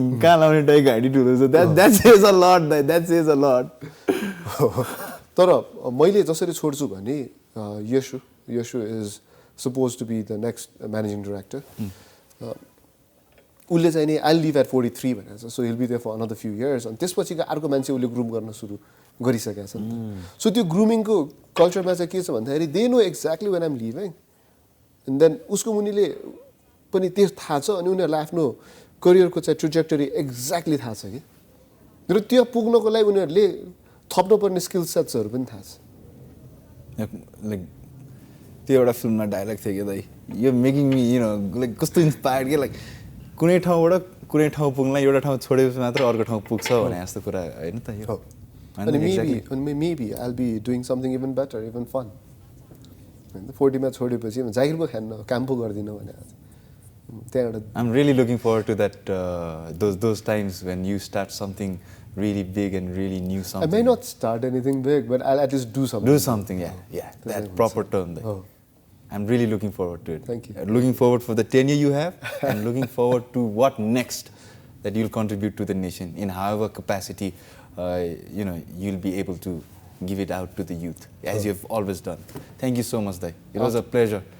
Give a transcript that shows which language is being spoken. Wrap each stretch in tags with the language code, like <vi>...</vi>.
<ne>कहाँ लाउने टाई घाँटी ठुलो छ</ne> <en>that says a lot. That says a lot.</en> <ne>तर मैले जसरी छोड्छु भने Yeshu</ne> <en>is suppose to be the next</en> <ne>managing director उसले चाहिँ नि</ne> <en>I leave at 43</en> <ne>भनेको छ</ne> <en>so he'll be there for another few years</en> <ne>अनि त्यसपछिको अर्को मान्छे उसले ग्रुम गर्न सुरु गरिसकेको छ नि त सो त्यो ग्रुमिङको कल्चरमा चाहिँ के छ भन्दाखेरि</ne> <en>they know exactly when I'm leaving</en> <ne>and then उसको मुनिले पनि त्यो थाहा छ अनि उनीहरूलाई आफ्नो करियरको चाहिँ ट्रेजेक्टरी एक्ज्याक्टली थाहा छ कि र त्यो पुग्नको लागि उनीहरूले थप्नुपर्ने स्किल सेट्सहरू पनि थाहा छ लाइक त्यो एउटा फिल्ममा डायलग थियो कि दाइ यो</ne> <en>making me like</en> <ne>कस्तो इन्सपायर्ड कि लाइक कुनै ठाउँबाट कुनै ठाउँ पुग्नलाई एउटा ठाउँ छोडेपछि मात्र अर्को ठाउँ पुग्छ भने जस्तो कुरा होइन त यो अनि</ne> <en>maybe I be doing something even better even fun</en> <ne>होइन 40मा छोडेपछि जागिर पो खान्न काम पो गर्दिनँ भने त्यहाँ एउटा</ne> <en>I'm really looking forward to that those times when you start something really big and really new something. I may not start anything big, but I'll at least do something. Do something, yeah. That proper term there. Oh. I'm really looking forward to it. Thank you. Looking forward for the tenure you have and looking forward to what next that you'll contribute to the nation in however capacity you'll be able to give it out to the youth as you've always done. Thank you so much, Dai. It was a pleasure.</en>